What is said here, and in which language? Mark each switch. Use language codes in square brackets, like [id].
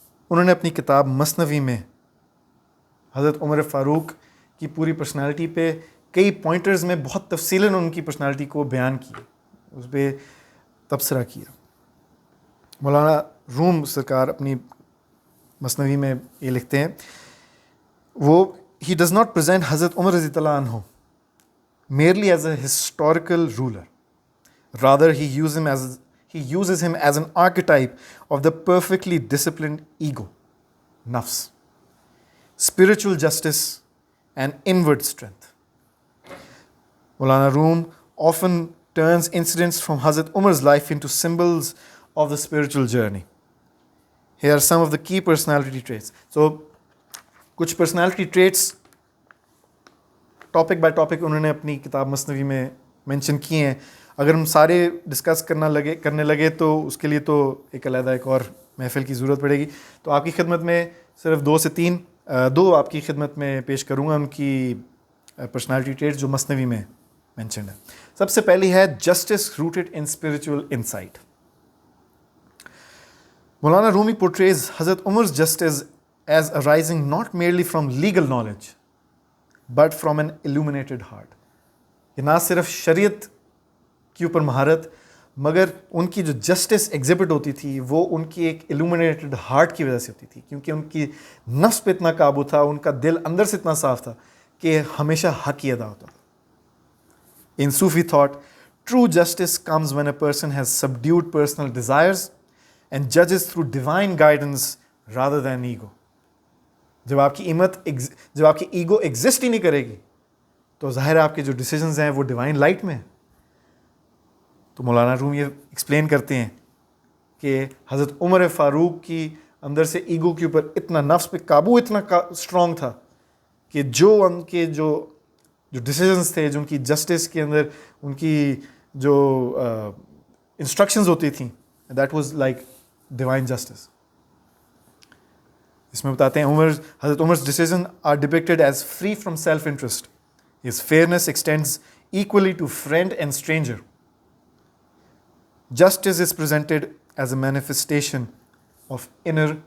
[ur] انہوں نے اپنی کتاب مثنوی میں حضرت عمر فاروق کی پوری پرسنالٹی پہ کئی پوائنٹرز میں بہت تفصیلاً ان کی پرسنالٹی کو بیان کیا, اس پہ تبصرہ کیا. مولانا روم سرکار اپنی مثنوی میں یہ لکھتے ہیں, وہ [en] ہی does not present [ur] حضرت عمر رضی اللہ عنہ [en] merely as a historical ruler. Rather, he uses him as an archetype of the perfectly disciplined ego, nafs, spiritual justice, and inward strength. Maulana Room often turns incidents from Hazrat Umar's life into symbols of the spiritual journey. Here are some of the key personality traits. [ur] So, kuch personality traits [en] topic by topic [ur] انہوں نے اپنی کتاب مثنوی میں mention کیے ہیں. اگر ہم سارے ڈسکس کرنے لگے تو اس کے لیے تو ایک علیحدہ ایک اور محفل کی ضرورت پڑے گی. تو آپ کی خدمت میں صرف دو آپ کی خدمت میں پیش کروں گا ان کی پرسنالٹی ٹریٹس جو مثنوی میں مینشنڈ ہے. سب سے پہلی ہے [en] Justice rooted in spiritual insight. مولانا Rumi portrays Hazrat Umar's justice as arising not merely from legal knowledge but from an illuminated heart. [ur] یہ نہ صرف شریعت کے اوپر مہارت مگر ان کی جو جسٹس ایگزبٹ ہوتی تھی وہ ان کی ایک illuminated ہارٹ کی وجہ سے ہوتی تھی, کیونکہ ان کی نفس پہ اتنا قابو تھا, ان کا دل اندر سے اتنا صاف تھا کہ ہمیشہ حق ہی ادا ہوتا تھا. [en] In Sufi thought true justice comes when a person has subdued personal desires and judges through divine guidance rather than ego. [ur] جب آپ کی ایگو ایگزسٹ ہی نہیں کرے گی تو ظاہر ہے آپ کے جو ڈیسیجنز ہیں وہ ڈیوائن لائٹ میں ہیں. تو مولانا روم یہ ایکسپلین کرتے ہیں کہ حضرت عمر فاروق کی اندر سے ایگو کے اوپر اتنا نفس پہ قابو اتنا اسٹرانگ تھا کہ جو ان کے جو ڈیسیجنز تھے, جو ان کی جسٹس کے اندر ان کی جو انسٹرکشنز ہوتی تھیں, [en] That was like divine justice. [ur] اس میں بتاتے ہیں [en] Hazrat Umar's decision are depicted as free from self-interest. His fairness extends equally to friend and stranger. Justice is presented as a manifestation of inner